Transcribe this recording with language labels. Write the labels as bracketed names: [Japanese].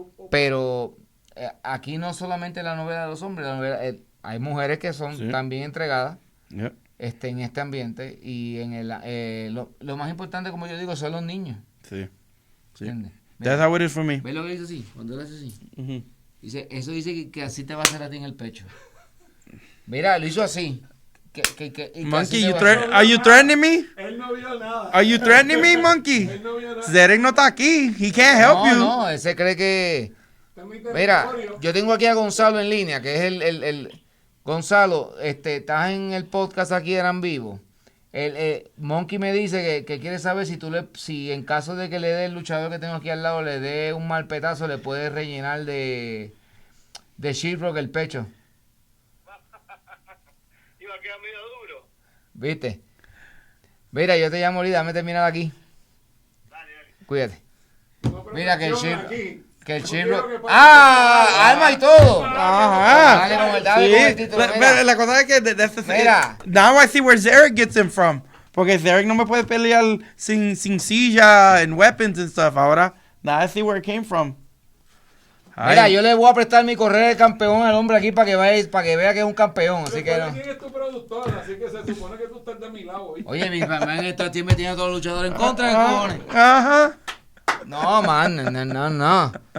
[Spanish] Pero aquí no solamente la novela de los hombres, hay mujeres que son también entregadas en este ambiente y lo más importante, como yo digo, son los niños. Sí. ¿Entiendes? [English] That's how it is for me. [Spanish] ¿Ves lo que dice así? Cuando él hace así. Eso dice que así te va a hacer a ti en el pecho. Mira, lo hizo así. [English] Monkey, are you threatening me? [Spanish] Él no vio nada. [English] Are you threatening me, Monkey? [Spanish] Él no vio nada. [English] Zarek [Spanish] no está aquí. [English] He can't help you. [Spanish] No, él se cree que... Mira, yo tengo aquí a Gonzalo en línea, que es el Gonzalo, estás en el podcast aquí, eran vivos. Monkey me dice que quiere saber si en caso de que le dé el luchador que tengo aquí al lado, le dé un mal petazo, le puede rellenar de sheetrock el pecho. Iba a quedar medio duro. ¿Viste? Mira, yo te llamo ahorita, dame terminar aquí. Dale. Cuídate. No, Mira que el sheetrock... No ¡Arma y todo! Ajá. Dale con el título, mira. La cosa es que Mira. [English] now I see where Zarek gets him from. [Spanish] Porque Zarek no me puede pelear sin silla [English] and weapons and stuff. [Spanish] Ahora, [English] now I see where it came from. [Spanish] Mira, yo le voy a prestar mi correa de campeón al hombre aquí para que vea que es un campeón. Así que no. ¿Quién es tu productor? Así que se supone que tú estás de mi lado hoy. Oye, mi mamá en esta tiempo tiene a todos los luchadores en contra de cojones. Ajá. No, man, no.